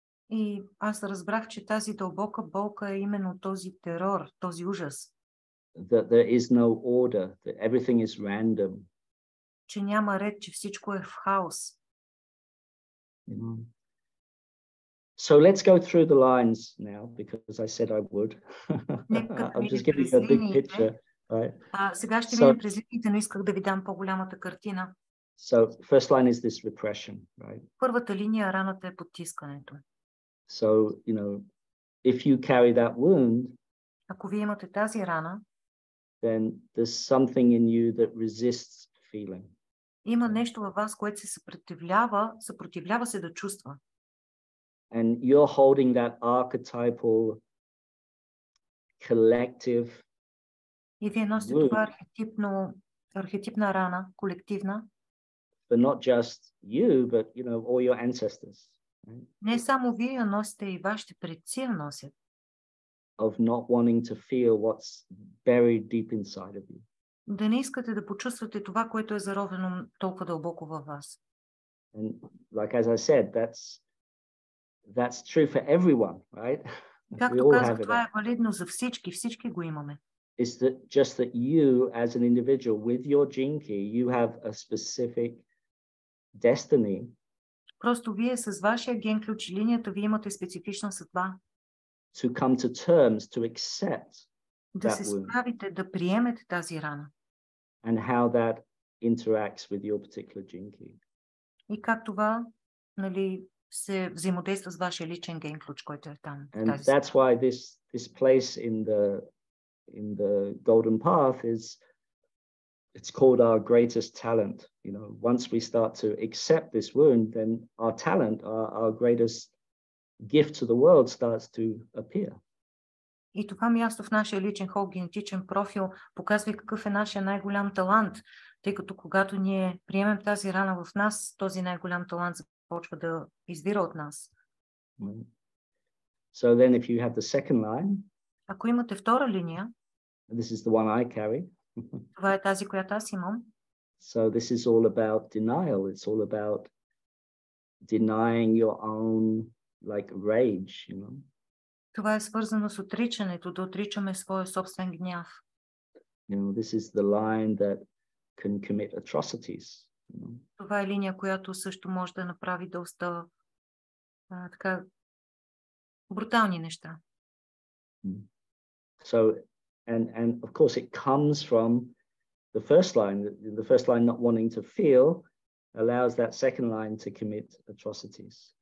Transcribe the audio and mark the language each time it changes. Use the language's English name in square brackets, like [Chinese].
[Bulgarian] И аз разбрах, че тази дълбока болка е именно този терор, този ужас. [English] That there is no order, that everything is random. [Bulgarian] Че няма ред, че всичко е в хаос. [English] You know? So let's go through the lines now, because I said I would. I'm just giving you a big picture. Right? [Bulgarian] Сега ще минем през линиите, но исках да ви дам по-голямата картина. [English] So first line is this repression, right? [Bulgarian] Първата линия, раната е потискането. [English] So, you know, if you carry that wound, [Bulgarian] ако вие имате тази рана, [English] then there's something in you that resists feeling. [Bulgarian] Има нещо във вас, което се съпротивлява се да чувства. [English] And you're holding that archetypal, collective [Bulgarian] И вие носите това архетипна рана, колективна. [English] But not just you, but you know, all your ancestors. Right? [Bulgarian] Не само вие носите, и вашите предци я носят. [English] Of not wanting to feel what's buried deep inside of you. [Bulgarian] Да не искате да почувствате това, което е заровено толкова дълбоко във вас. [English] And like as I said, that's true for everyone, right? [Bulgarian] Както казах, това е валидно за всички, всички го имаме. [English] Is that just that you as an individual with your gene key, you have a specific destiny. [Bulgarian] Просто вие с вашия ген ключ, линията, вие имате специфична съдба. [English] To come to terms, to accept [Bulgarian] да се справите, да приемете тази рана. [English] And how that interacts with your particular gene key. [Bulgarian] И как това, нали, се взаимодейства с вашия личен ген ключ, който е там. [English] And that's why this place in the golden path it's called our greatest talent. You know, once we start to accept this wound, then our talent, our greatest gift to the world starts to appear. [Bulgarian] И това място в нашия личен генетичен профил показва какъв е нашия най-голям талант, тъй като когато ние приемем тази рана в нас, този най-голям талант започва да извира от нас. [English] So then if you have the second line, [Bulgarian] ако имате втора линия, [English] this is the one I carry. [Bulgarian] Това е тази, която аз имам. [English] So this is all about denial. It's all about denying your own like rage, you know. [Bulgarian] Това е свързано с отричането, да отричаме своя собствен гняв. [English] You know, this is the line that can commit atrocities. You know? [Bulgarian] Това е линия, която също може да направи доста така брутални неща. [English] So and of course it comes from the first line not wanting to feel allows that second line to commit atrocities.